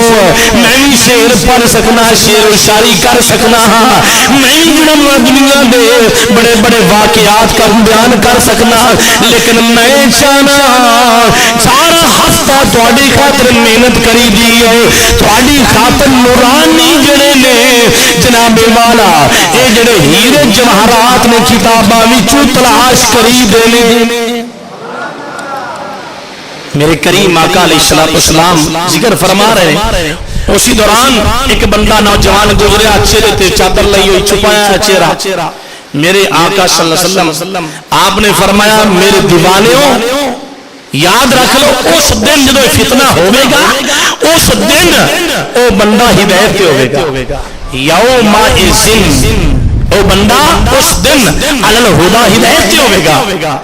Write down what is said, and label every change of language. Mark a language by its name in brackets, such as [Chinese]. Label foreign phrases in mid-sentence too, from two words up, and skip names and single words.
[Punjabi] میں بھی شعر پڑھ سکنا، شعر و شاعری کر سکنا، میں بھی دنیا دے بڑے بڑے واقعات کا بیان کر سکنا، لیکن میں چاہنا سارا ہفتہ تھوڑی خاطر محنت کری دی ہے، تھوڑی خاطر نورانی جڑے نے جناب والا اے جڑے ہیرے جواہرات نے کتاباں وچوں تلاش کری دینے. میرے کریم آقا [Arabic] علیہ الصلوۃ والسلام [Punjabi] ذکر فرما رہے ہیں اسی دوران ایک بندہ نوجوان گزریا، چہرے تے چادر لئی ہوئی چھپایا چہرہ. میرے آقا [Arabic] صلی اللہ علیہ وسلم [Punjabi] آپ نے فرمایا میرے دیوانیوں یاد رکھ لو اس دن جدو فتنہ ہوئے گا اس دن او بندہ ہدایت ہوئے گا. [Arabic] یوم الدین [Punjabi] او بندہ اس دن [Arabic] علی الہدا [Punjabi] ہدایت ہوئے گا.